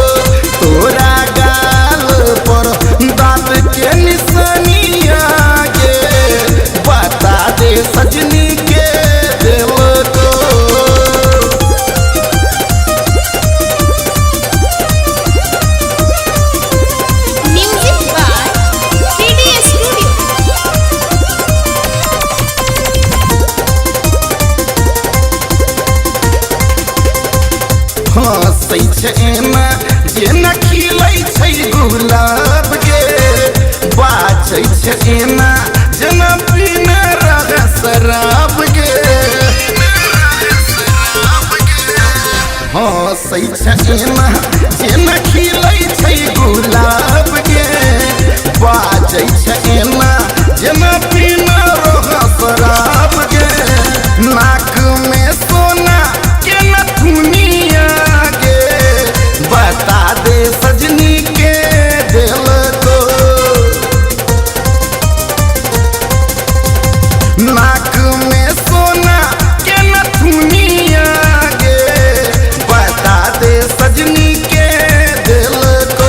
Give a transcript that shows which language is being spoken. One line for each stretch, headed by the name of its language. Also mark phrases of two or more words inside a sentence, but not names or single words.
Maithili: तोरा गाल पर दांत के निशानिया गे बता दे सजनी के दिल को।
English: music by DD studio.
Maithili: हंसै छै एना जेना खिलै छै गुलाब गे बाजै छै एना जेना पीना रह शराब गे। हंसै छै एना जेना खिलै छै गुलाब गे बाजै छै एना जेना पीना रह शराब गे। नाक में सोना के नथुनिया गे बता दे सजनी के दिल को। नाक में सोना के नथुनिया गे बता दे सजनी के दिल को।